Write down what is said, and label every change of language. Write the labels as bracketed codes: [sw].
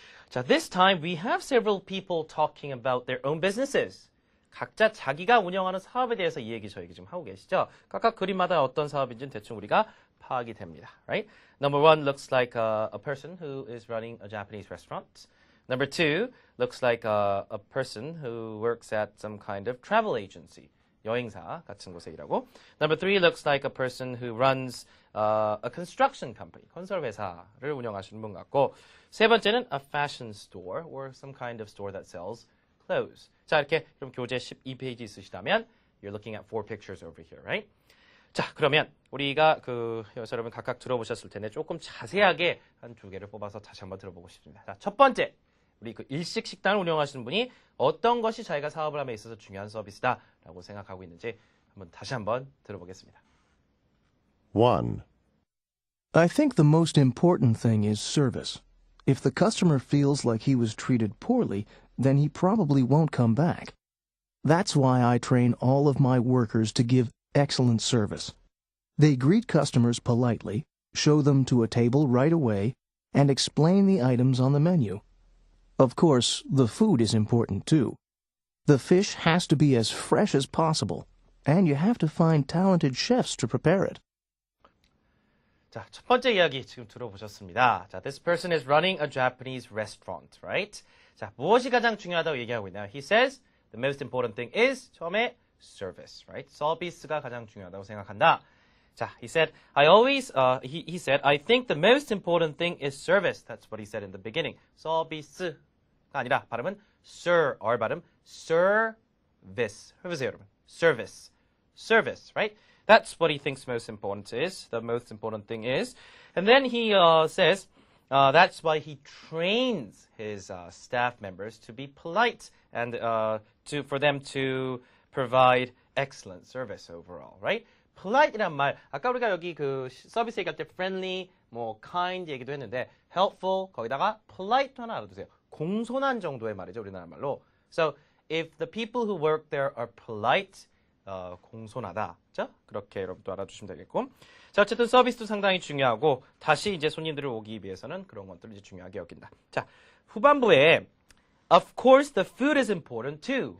[en] 자, this time we have several people talking about their own businesses. [ko] 각자 자기가 운영하는 사업에 대해서 이 얘기 저 얘기 좀 하고 계시죠? 각각 그림마다 어떤 사업인지는 대충 우리가 파악이 됩니다. [en] Right? Number 1 looks like a person who is running a Japanese restaurant. Number 2 looks like a person who works at some kind of travel agency. [ko] 여행사 같은 곳에 일하고. [en] Number 3 looks like a person who runs a construction company. [ko] 건설 회사를 운영하시는 분 같고. 세 번째는 [en] a fashion store or some kind of store that sells clothes. [ko] 자, 이렇게 그럼 교재 12페이지 있으시다면 [en] you're looking at 4 pictures over here, right? [ko] 자, 그러면 우리가 여기서 여러분 각각 들어보셨을 텐데 조금 자세하게 한 두 개를 뽑아서 다시 한번 들어보고 싶습니다. 자, 첫 번째, 우리 그 일식 식당을 운영하시는 분이 어떤 것이 자기가 사업을 함에 있어서 중요한 서비스다라고 생각하고 있는지 다시 한번 들어보겠습니다. [en] 1. I think the most important thing is service. If the customer feels like he was treated poorly, then he probably won't come back. That's why I train all of my workers to give excellent service. They greet customers politely, show them to a table right away, and explain the items on the menu. Of course, the food is important too. The fish has to be as fresh as possible, and you have to find talented chefs to prepare it. [ko] 자, 첫 번째 이야기 지금 들어보셨습니다. [en] 자, this person is running a Japanese restaurant, right? [ko] 자, 무엇이 가장 중요하다고 얘기하고 있나요? [en] He says the most important thing is [ko] 처음에 [en] service, right? [ko] 서비스가 가장 중요하다고 생각한다. [en] 자, he said he said I think the most important thing is service. That's what he said in the beginning. [ko] 서비스가 아니라 발음은 [en] sir, [ko] R 발음 service. 해보세요, 여러분. [en] Service, right? That's what he thinks most important is. The most important thing is. And then he says that's why he trains his staff members to be polite and for them to provide excellent service overall, right? [ko] polite이란 말, 아까 우리가 여기 그 서비스 얘기할 때 [en] friendly, kind [ko] 얘기도 했는데 helpful, 거기다가 polite 하나 알아두세요. 공손한 정도의 말이죠, 우리나라 말로. [en] So, if the people who work there are polite, [ko] 공손하다. 자, 그렇게 여러분도 알아두시면 되겠고. 자, 어쨌든 서비스도 상당히 중요하고, 다시 이제 손님들을 오기 위해서는 그런 것들을 이제 중요하게 여긴다. [en] 자, 후반부에 Of course, the food is important too.